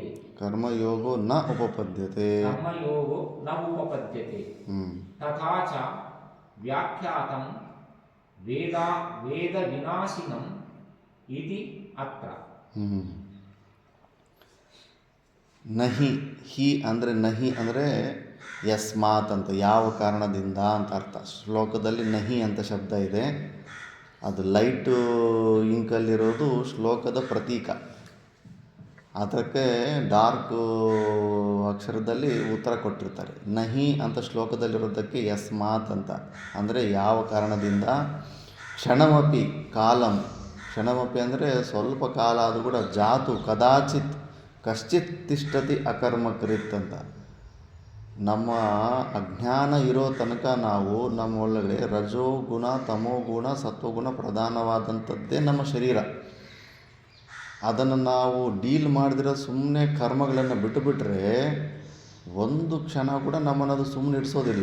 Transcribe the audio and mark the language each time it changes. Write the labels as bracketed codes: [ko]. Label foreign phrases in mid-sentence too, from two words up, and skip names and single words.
[sa] ಕರ್ಮಯೋಗೋ ನ ಉಪಪದ್ಯತೆ तथा च व्याख्यातं वेदविनाशिनम् इति अत्र [kn] ನಹಿ ಹಿ ಅಂದರೆ ನಹಿ ಅಂದರೆ ಯಸ್ಮಾತ್ ಅಂತ, ಯಾವ ಕಾರಣದಿಂದ ಅಂತ ಅರ್ಥ. ಶ್ಲೋಕದಲ್ಲಿ ನಹಿ ಅಂತ ಶಬ್ದ ಇದೆ, ಅದು ಲೈಟು ಇಂಕಲ್ಲಿರೋದು ಶ್ಲೋಕದ ಪ್ರತೀಕ. ಅದಕ್ಕೆ ಡಾರ್ಕ್ ಅಕ್ಷರದಲ್ಲಿ ಉತ್ತರ ಕೊಟ್ಟಿರ್ತಾರೆ. ನಹಿ ಅಂತ ಶ್ಲೋಕದಲ್ಲಿರೋದಕ್ಕೆ ಯಸ್ಮಾತ್ ಅಂತ, ಅಂದರೆ ಯಾವ ಕಾರಣದಿಂದ. [sa] ಕ್ಷಣಮಪಿ ಕಾಲಂ, [kn] ಕ್ಷಣಮಪಿ ಅಂದರೆ ಸ್ವಲ್ಪ ಕಾಲ ಅದು ಕೂಡ. [sa] ಜಾತು ಕದಾಚಿತ್ ಕಶ್ಚಿತ್ ತಿಷ್ಠತಿ ಅಕರ್ಮಕೃತ್ ಅಂತ. [kn] ನಮ್ಮ ಅಜ್ಞಾನ ಇರೋ ತನಕ ನಾವು ನಮ್ಮ ಒಳಗಡೆ ರಜೋಗುಣ, ತಮೋಗುಣ, ಸತ್ವಗುಣ ಪ್ರಧಾನವಾದಂಥದ್ದೇ ನಮ್ಮ ಶರೀರ. ಅದನ್ನು ನಾವು ಡೀಲ್ ಮಾಡಿದ್ರೆ ಸುಮ್ಮನೆ ಕರ್ಮಗಳನ್ನು ಬಿಟ್ಟುಬಿಟ್ರೆ ಒಂದು ಕ್ಷಣ ಕೂಡ ನಮ್ಮನ್ನದು ಸುಮ್ಮನೆ ಇಡಿಸೋದಿಲ್ಲ.